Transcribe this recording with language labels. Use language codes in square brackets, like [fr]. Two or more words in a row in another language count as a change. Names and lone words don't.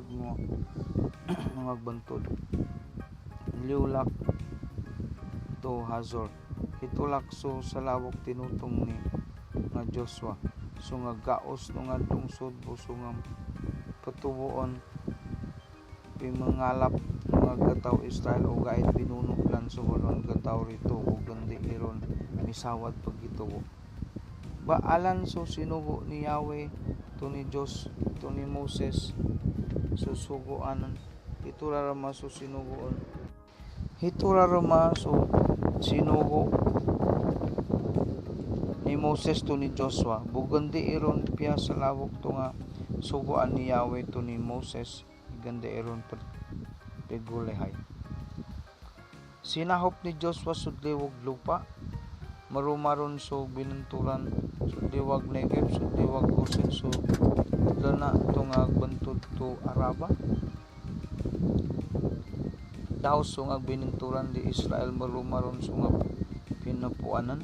[plw] mo nga bantod liulak to Hazor hitulak so sa lawok tinutong ni nga Joshua so nga gaos no nga lungsod buso nga patubuon pimangalap mga gataw Israel o gait binuno lan suhuron gataw rito ug gandi iron misawad pagituo. Baalan so sinugo ni Yahweh to ni Dios to ni Moses susugoanan hiturarama so sinugoon hiturarama so sinugo ni Moses to ni Joshua bugandi iron piya sa lawok to nga sugoan ni Yahweh to ni Moses ganda iron pegulehay. Sinahop ni Joshua sudliwag lupa marumaron so binunturan sudliwag Negev sudliwag Gosen so dana to nga bantod to Araba daw so nga binunturan di Israel marumaron so nga pinapuanan